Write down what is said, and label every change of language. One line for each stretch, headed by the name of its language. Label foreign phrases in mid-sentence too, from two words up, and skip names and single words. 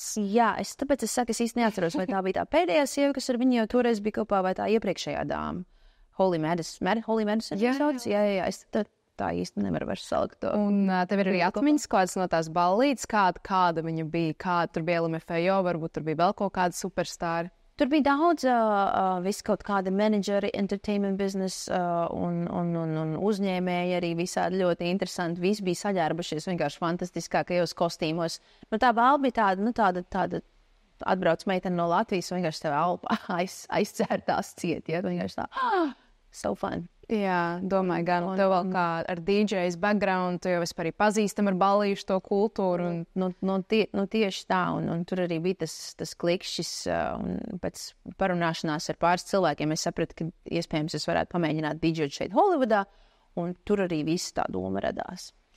Latvian: Jā, tāpēc es saku, es īsti neatceros, vai tā bija tā pēdējā sieva, kas ar viņu jau toreiz bija kopā, vai tā iepriekšējā dāma. Holly Madison. Jā, es tā īsti nevaru vairs salikt to. Un tev ir arī atmiņas kādas no tās ballītes, kāda viņa bija, kāda tur bija LMFAO, varbūt tur bija vēl kaut kāda superstāri. Tur bija daudz visu kaut kāda menedžeri,
English: entertainment business
Latvian: un uzņēmēji arī visādi ļoti interesanti. Visi bija saģērbušies vienkārši fantastiskākajos kostīmos. Nu, tā balva bija tāda atbrauc meitene no Latvijas, vienkārši tev alpā aizcērtās ciet. Ja? Vienkārši tā,
English: so fun.
Latvian: Jā, domāju, gan tev vēl kā ar
English: DJs background,
Latvian: tu jau vispār pazīstam ar ballīšu to kultūru. Tieši tā, un tur arī bija tas klikšķis, un pēc parunāšanās ar pāris cilvēkiem es sapratu, ka iespējams es varētu pamēģināt DJot šeit Holivudā, un tur arī viss tā doma radās.